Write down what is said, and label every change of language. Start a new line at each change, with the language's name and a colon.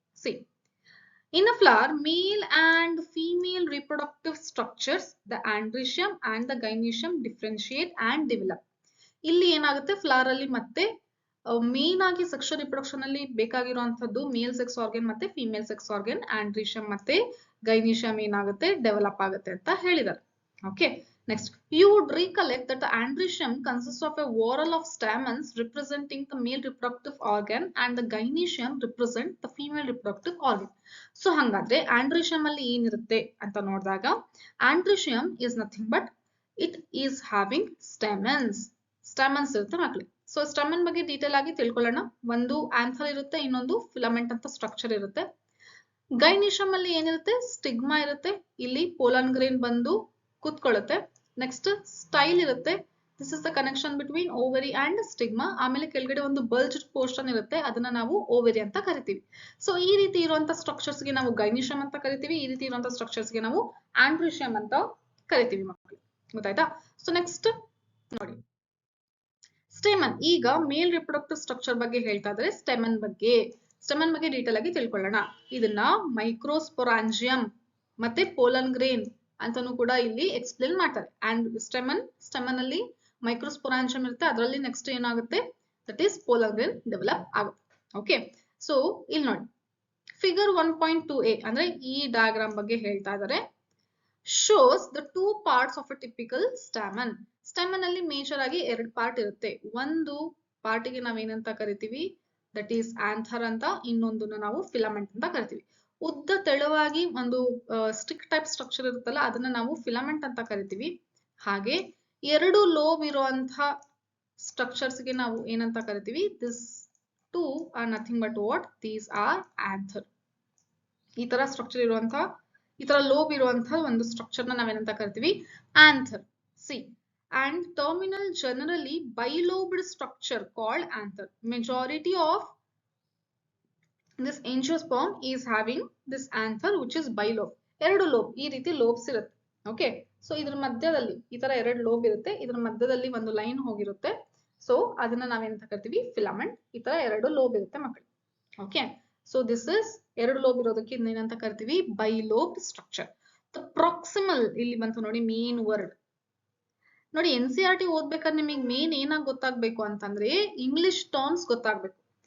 English: See, in a flower, male and female reproductive structures, the androecium and the gynoecium differentiate and develop.
Kannada: ಇಲ್ಲಿ ಏನಾಗುತ್ತೆ, flower ಅಲ್ಲಿ ಮತ್ತೆ main ಆಗಿ sexual reproduction ಅಲ್ಲಿ ಬೇಕಾಗಿರುವಂತದ್ದು ಮೇಲ್ sex organ ಮತ್ತೆ female sex organ, ಆಂಡ್ರಿಷಿಯಂ ಮತ್ತೆ ಗೈನಿಷಿಯಂ ಏನಾಗುತ್ತೆ, ಡೆವಲಪ್ ಆಗುತ್ತೆ ಅಂತ ಹೇಳಿದ್ದಾರೆ.
English: Okay, next you would recollect that the androecium consists of a whorl of stamens representing the male reproductive organ and the gynoecium represent the female reproductive organ. So
Kannada: hangadre androecium alli ಏನಿರುತ್ತೆ ಅಂತ ನೋಡಿದಾಗ,
English: androecium is nothing but it is having stamens
Kannada: ಇರುತ್ತೆ ಮಕ್ಕಳೇ. So ಸ್ಟಮನ್ ಬಗ್ಗೆ detail ಆಗಿ ತಿಳ್ಕೊಳ್ಳೋಣ. ಒಂದು anther ಇರುತ್ತೆ, ಇನ್ನೊಂದು ಫಿಲಮೆಂಟ್ ಅಂತ ಸ್ಟ್ರಕ್ಚರ್ ಇರುತ್ತೆ. ಗೈನಿಷಿಯಂ ಅಲ್ಲಿ ಏನಿರುತ್ತೆ, ಸ್ಟಿಗ್ಮಾ ಇರುತ್ತೆ, ಇಲ್ಲಿ ಪೋಲನ್ ಗ್ರೇನ್ ಬಂದು ಕೂತ್ಕೊಳ್ಳುತ್ತೆ. ನೆಕ್ಸ್ಟ್ ಸ್ಟೈಲ್ ಇರುತ್ತೆ,
English: This is the connection between ovary and stigma.
Kannada: ಆಮೇಲೆ ಕೆಳಗಡೆ ಒಂದು ಬಲ್ಜ್ಡ್ ಪೋರ್ಷನ್ ಇರುತ್ತೆ, ಅದನ್ನ ನಾವು ಓವರಿ ಅಂತ ಕರಿತೀವಿ. ಸೊ ಈ ರೀತಿ ಇರುವಂತ ಸ್ಟ್ರಕ್ಚರ್ಸ್ ಗೆ ನಾವು ಗೈನಿಷಿಯಂ ಅಂತ ಕರಿತೀವಿ, ಈ ರೀತಿ ಇರುವಂತ ಸ್ಟ್ರಕ್ಚರ್ಸ್ ಗೆ ನಾವು ಆಂಡ್ರೋಶಿಯಂ ಅಂತ ಕರಿತೀವಿ ಮಕ್ಕಳು. ಗೊತ್ತಾಯ್ತಾ? ಸೊ ನೆಕ್ಸ್ಟ್ ನೋಡಿ, ಸ್ಟೆಮನ್. ಈಗ ಮೇಲ್ ರಿಪ್ರೊಡಕ್ಟಿವ್ ಸ್ಟ್ರಕ್ಚರ್ ಬಗ್ಗೆ ಹೇಳ್ತಾ ಇದ್ರೆ ಸ್ಟೆಮನ್ ಬಗ್ಗೆ ಡೀಟೇಲ್ ಆಗಿ ತಿಳ್ಕೊಳ್ಳೋಣ. ಇದನ್ನ ಮೈಕ್ರೋಸ್ಪೊರಾಂಜಿಯಂ ಮತ್ತೆ ಪೋಲನ್ ಗ್ರೇನ್ ಅಂತಾನು ಕೂಡ ಇಲ್ಲಿ ಎಕ್ಸ್ಪ್ಲೇನ್ ಮಾಡ್ತಾರೆ. ಅಂಡ್ ಸ್ಟೆಮನ್ ಅಲ್ಲಿ ಮೈಕ್ರೋಸ್ಪೊರಾಂಜಿಯಂ ಇರುತ್ತೆ, ಅದರಲ್ಲಿ ನೆಕ್ಸ್ಟ್ ಏನಾಗುತ್ತೆ, that is pollen grain develop ಆಗುತ್ತೆ. ಓಕೆ, ಸೊ ಇಲ್ಲಿ ನೋಡಿ ಫಿಗರ್ 1.2a ಅಂದ್ರೆ ಈ ಡಯಾಗ್ರಾಮ್ ಬಗ್ಗೆ ಹೇಳ್ತಾ ಇದ್ದಾರೆ.
English: shows the two parts of a typical stamen.
Kannada: Stamen ಅಲ್ಲಿ ಮೇಜರ್ ಆಗಿ 2 ಪಾರ್ಟ್ ಇರುತ್ತೆ. ಒಂದು ಪಾರ್ಟಿಗೆ ನಾವೇನಂತ ಕರಿತೀವಿ, ದಟ್ ಈಸ್ ಆಂಥರ್ ಅಂತ, ಇನ್ನೊಂದನ್ನ ನಾವು ಫಿಲಮೆಂಟ್ ಅಂತ ಕರಿತೀವಿ. ಉದ್ದ ತೆಳುವಾಗಿ ಒಂದು ಸ್ಟಿಕ್ ಟೈಪ್ ಸ್ಟ್ರಕ್ಚರ್ ಇರುತ್ತಲ್ಲ, ಅದನ್ನ ನಾವು ಫಿಲಮೆಂಟ್ ಅಂತ ಕರಿತೀವಿ. ಹಾಗೆ 2 ಲೋಬ್ ಇರುವಂತಹ ಸ್ಟ್ರಕ್ಚರ್ಸ್ ಗೆ ನಾವು ಏನಂತ ಕರಿತೀವಿ,
English: This two are nothing but what, these are anther.
Kannada: ಈ ತರ ಸ್ಟ್ರಕ್ಚರ್ ಇರುವಂತಹ, ಈ ತರ ಲೋಬ್ ಇರುವಂತಹ ಒಂದು ಸ್ಟ್ರಕ್ಚರ್ ನ ನಾವೇನಂತ ಕರಿತೀವಿ, anther.
English: See and terminal generally bilobed structure called anther. Majority of this angiosperm is having this anther which is bilobe.
Kannada: 2 lobe, ಈ ರೀತಿ ಲೋಬ್ಸ್ ಇರುತ್ತೆ. ಓಕೆ, ಸೊ ಇದ್ರ ಮಧ್ಯದಲ್ಲಿ ಈ ತರ 2 ಲೋಬ್ ಇರುತ್ತೆ, ಇದ್ರ ಮಧ್ಯದಲ್ಲಿ ಒಂದು ಲೈನ್ ಹೋಗಿರುತ್ತೆ. ಸೊ ಅದನ್ನ ನಾವೇನಂತ ಕರಿತೀವಿ, ಫಿಲಮೆಂಟ್. ಈ ತರ 2 ಲೋಬ್ ಇರುತ್ತೆ ಮಕ್ಕಳು. Okay, so this is 2 lobe ಇರೋದಕ್ಕೆ ಇನ್ನೇನಂತ ಕರಿತೀವಿ, ಬೈಲೋಬ್ ಸ್ಟ್ರಕ್ಚರ್. ಪ್ರಾಕ್ಸಿಮಲ್ ಇಲ್ಲಿ ಬಂತು ನೋಡಿ ಮೇನ್ ವರ್ಡ್. ನೋಡಿ NCERT ಓದ್ಬೇಕಾದ್ರೆ ನಿಮಗೆ ಮೇನ್ ಏನಾಗಿ ಗೊತ್ತಾಗ್ಬೇಕು ಅಂತಂದ್ರೆ ಇಂಗ್ಲಿಷ್ ಟರ್ಮ್ಸ್ ಗೊತ್ತಾಗ್ಬೇಕು.